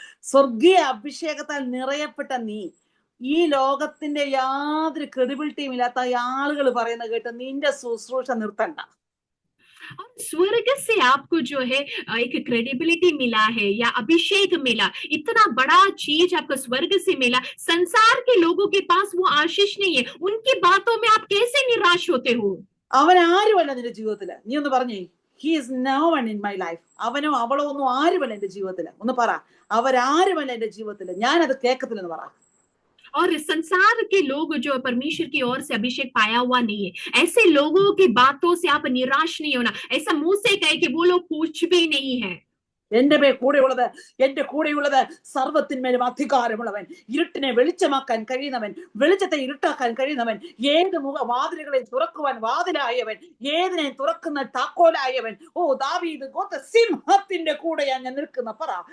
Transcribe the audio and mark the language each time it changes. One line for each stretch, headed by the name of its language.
Malayalam: സ്വർഗീയ അഭിഷേകത്താൽ നിറയപ്പെട്ട നീ ഈ ലോകത്തിന്റെ യാതൊരു ക്രെഡിബിലിറ്റിയും ഇല്ലാത്ത ആളുകൾ പറയുന്ന കേട്ട് നിന്റെ ശുശ്രൂഷ നിർത്തണ്ട.
Hindi: और स्वर्ग से आपको जो है एक क्रेडिबिलिटी मिला है या अभिषेक मिला, इतना बड़ा चीज आपको स्वर्ग से मिला, संसार के लोगों के पास वो आशीष नहीं है, उनकी बातों में आप कैसे निराश होते हो?
Malayalam: അവൻ ആരുമല്ല നിന്റെ ജീവിതത്തില്. നീ ഒന്ന് പറഞ്ഞേ,
English: He is no one in my life.
Malayalam: അവനോ അവളോ ഒന്നും ആരുമല്ല എന്റെ ജീവിതത്തില്. ഒന്ന് പറ, അവരാരുമല്ല എന്റെ ജീവിതത്തില്, ഞാനത് കേൾക്കത്തില്ലെന്ന് പറ.
Hindi: और संसार के लोग जो परमेश्वर की ओर से अभिषेक पाया हुआ नहीं है, ऐसे लोगों की बातों से आप निराश नहीं होना। ऐसा मुंह से कहे कि वो लोग कुछ भी नहीं है.
Malayalam: എന്റെ കൂടെയുള്ളത്, എന്റെ കൂടെയുള്ളത് സർവ്വത്തിന്മേലും അധികാരമുള്ളവൻ, ഇരുട്ടിനെ വെളിച്ചമാക്കാൻ കഴിയുന്നവൻ, വെളിച്ചത്തെ ഇരുട്ടാക്കാൻ കഴിയുന്നവൻ, ഏത് വാതിലുകളെ തുറക്കുവാൻ വാതിലായവൻ, ഏതിനെ തുറക്കുന്ന താക്കോലായവൻ. ഓ ദാവീദ് ഗോത്ര സിംഹത്തിന്റെ കൂടെയാ ഞാൻ നിൽക്കുന്ന പറ.